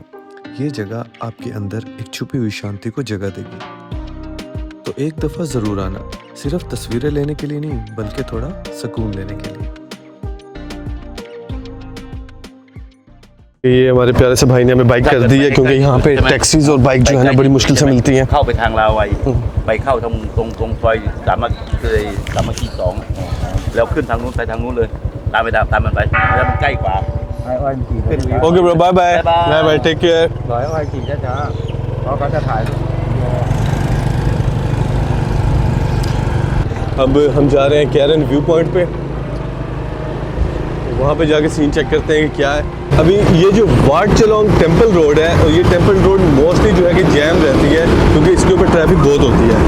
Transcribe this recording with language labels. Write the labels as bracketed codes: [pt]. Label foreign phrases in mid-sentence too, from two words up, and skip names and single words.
[hi] ये जगह आपके अंदर एक छुपी हुई शांति को जगह देगी। तो एक दफ़ा ज़रूर आना, सिर्फ तस्वीरें लेने के लिए नहीं बल्कि थोड़ा सुकून लेने के लिए। ये हमारे प्यारे से भाई ने हमें बाइक कर दी है, क्योंकि यहाँ पे टैक्सीज और बाइक जो है ना बड़ी मुश्किल से मिलती हैं। [th] เข้าไปทางลาวไว้ไปเข้าทางตรงซอยสามัคคี2แล้วขึ้นทางนู้นไปทางนู้นเลยตามมันไปแล้วมันใกล้กว่า [en] Okay bro, bye bye bye bye, take care. [th] ร้อยอ้อยขี่ช้าๆเพราะเขาจะถ่าย [hi] अब हम जा रहे हैं कैरन व्यू पॉइंट पे, वहाँ पे जाके सीन चेक करते हैं कि क्या है। अभी ये जो वाट चलोंग टेम्पल रोड है, और ये टेम्पल रोड मोस्टली जो है कि जैम रहती है, क्योंकि इसके ऊपर ट्रैफिक बहुत होती है।